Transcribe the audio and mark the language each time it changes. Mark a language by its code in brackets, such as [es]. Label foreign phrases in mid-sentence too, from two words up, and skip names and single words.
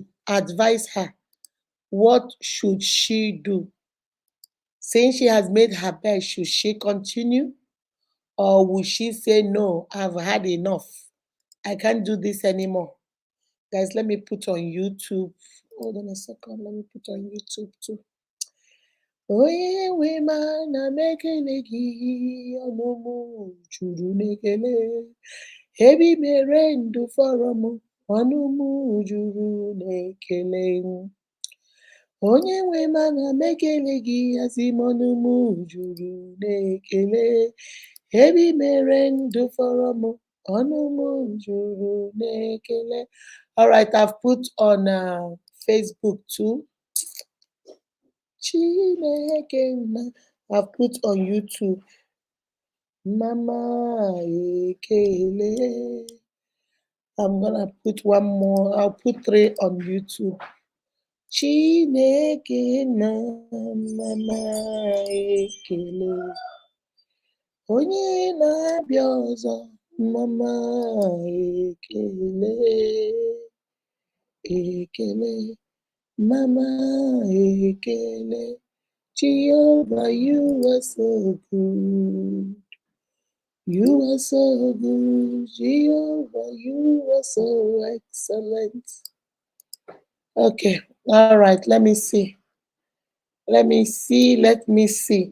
[en] Advise her. What should she do? Saying she has made her bed, should she continue? Or will she say, no, I've had enough. I can't do this anymore. Guys, let me put on YouTube. Hold on a second. Let me put on YouTube too. [ig] Onye nwe mana m ekele gị, ọmụmụ juru n'ekele. Ebi mere ndụ fọrọ m, ọnụ m juru n'ekele. Onye nwe mana m ekele gị, asị m ọnụ m juru n'ekele. Ebi mere ndụ fọrọ m, ọnụ m juru n'ekele. [en] All right, I've put on Facebook too. I've put on YouTube. Mama Ekele. I'm gonna put one more. I'll put 3 on YouTube. [ig] Chineke na Mama Ekele. Onye na-abịa ọzọ, Mama Ekele. Ekele. Mama Ekele. [en] Jehovah, you are so good. You are so good. Jehovah, you are so excellent. Okay, all right, let me see. Let me see. Let me see.